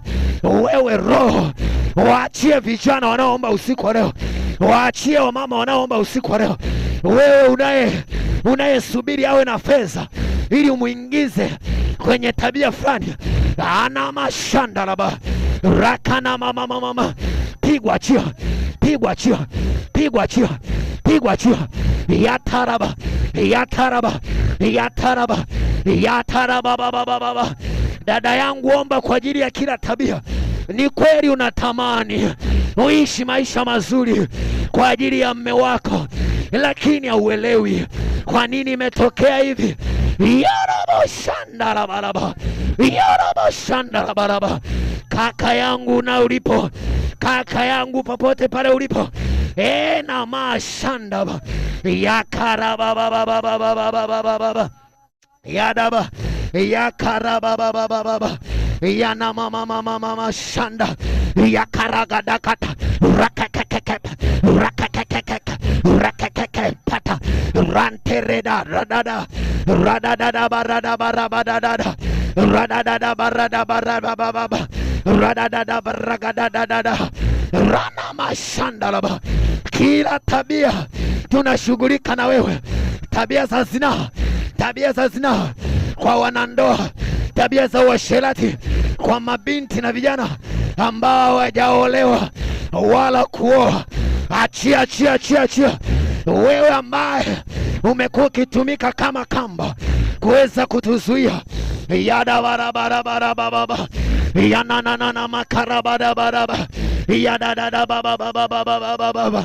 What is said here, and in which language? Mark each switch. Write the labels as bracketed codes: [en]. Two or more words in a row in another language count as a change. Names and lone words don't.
[sw] Wewe roho, waachie vijana wanaoomba usiku wa leo, waachie wamama wanaoomba usiku wa leo. Wewe unayesubiri awe na fedha ili umuingize kwenye tabia fulani, ana mashandalaba rakana mama, pigwa chia, pigwa chia, pigwa chia, pigwa chia. Yataraba baba. Dada yangu, omba kwa ajili ya kila tabia. Ni kweli unatamani uishi maisha mazuri kwa ajili ya mme wako, lakini hauelewi kwa nini imetokea hivi. Yarabashandarabaraba. Kaka yangu na ulipo, kaka yangu popote pale ulipo, na mashandaba yakarababababababababa yadaba ya karababababa, ya na mama shanda, ya karagadakata, rakakakaka, rakakakaka, rakakaka pata, rantereda radada, radada barada barabada, radada barada barababa, radada baragadada, rana mashandalaba. Kila tabia tunashughulika na wewe, tabia za zinaa, tabia za zinaa kwa wanandoa, tabia za uasherati kwa mabinti na vijana ambao hawajaolewa wala kuoa. Achia, achia, achia, achia. Wewe ambaye umekuwa ukitumika kama kamba kuweza kutuzuia, yada barabara ya na makarabada baraba ya dada baba.